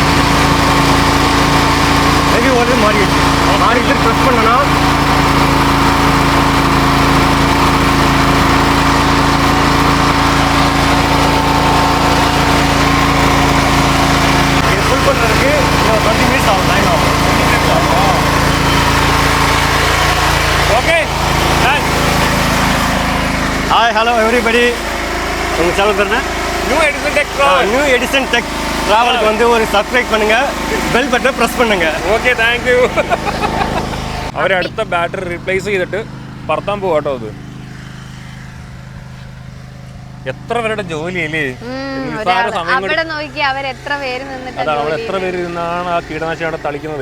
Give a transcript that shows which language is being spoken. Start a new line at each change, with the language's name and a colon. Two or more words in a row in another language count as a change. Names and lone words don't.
English: heavy voltage
Tamil: மாறிட்டு ப்ரெஸ் பண்ணனா ஃபுல் பண்ணுறதுக்கு 20 மினிட்ஸ் ஆகும், டைம் ஆகும். ஓகே.
English: hi, hello everybody.
Tamil: உங்கள் சேனல் பேர் என்ன? நியூ எடிசன் டெக் ட்ராவலுக்கு வந்து ஒரு சப்ஸ்கிரைப் பண்ணுங்கள்,
English: bell button
Tamil: ப்ரெஸ் பண்ணுங்கள்.
English: okay, thank you.
Malayalam: അവരടുത്ത ബാറ്ററി റീപ്ലേസ് ചെയ്തിട്ട് പറത്താൻ പോവാട്ടോ. അത് എത്ര പേരുടെ ജോലിയല്ലേ? അവിടെ നോക്കി അവർ എത്ര പേര് നിന്നിട്ട് അതാണ്, അവിടെ എത്ര പേര് നിന്നാണ് ആ കീടനാശിനി അവിടെ തളിക്കുന്നത്.